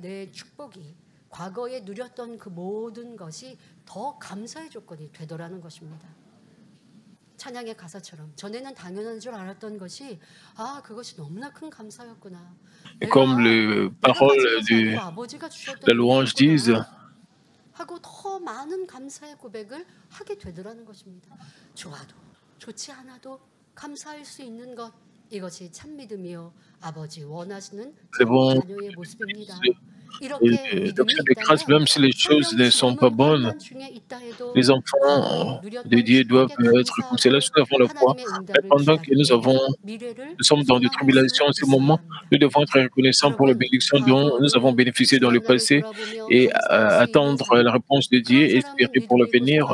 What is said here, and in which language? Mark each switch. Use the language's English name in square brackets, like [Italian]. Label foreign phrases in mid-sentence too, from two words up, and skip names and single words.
[French] Et comme les paroles de la louange disent, [Korean] 하고 더 많은 감사의 고백을 하게 되더라는 것입니다. 좋아도 좋지 않아도 감사할 수 있는 것, 이것이 참 믿음이요 아버지 원하시는 자녀의 모습입니다. [French] l'action de grâce, même si les choses ne sont pas bonnes, les enfants de Dieu doivent être comme cela. Nous avons la foi. Mais pendant que nous sommes dans des tribulations en ce moment, nous devons être reconnaissants pour les bénédictions dont nous avons bénéficié dans le passé et attendre la réponse de Dieu et espérer pour l'avenir.